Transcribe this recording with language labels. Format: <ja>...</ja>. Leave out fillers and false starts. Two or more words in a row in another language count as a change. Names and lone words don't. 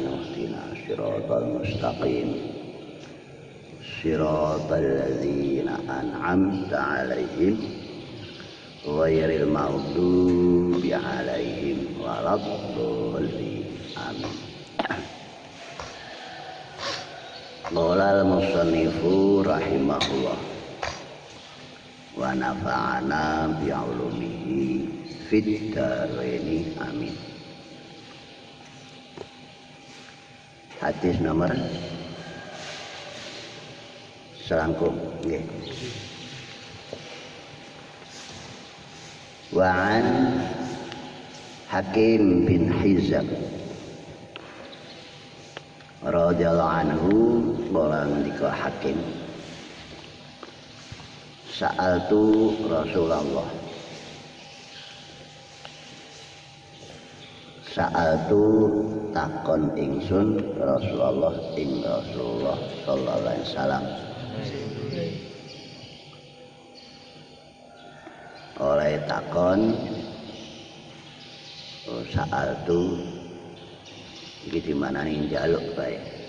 <ar>اهدنا الصراط المستقيم. صراط الذين أنعمت عليهم غير المغضوب عليهم ولا الضالين. آمين. قال المصنف رحمه الله ونفعنا بعلومه في الدارين. آمين.</ar> <jv>Hadis nomor selangkung nggih.</jv> <ar>وعن حكيم بن حزام رضي الله عنه قال ngendika Hakim سألت رسول الله</ar> <jv>sa'altu takon ingsun Rasulullah ing Rasulullah</jv> <ar>صلى الله عليه وسلم</ar> <jv>oleh takon sa'altu iki dimanani njaluk bae.</jv>